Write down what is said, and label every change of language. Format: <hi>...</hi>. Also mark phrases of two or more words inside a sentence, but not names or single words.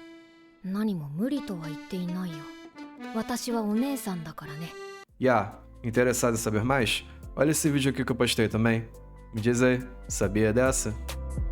<ja>何も無理とは言っていないよ。私はお姉さんだからね。</ja> <pt>Ya, interessado em saber mais? Olha esse vídeo aqui que eu postei também. Me diz aí, sabia dessa?</pt>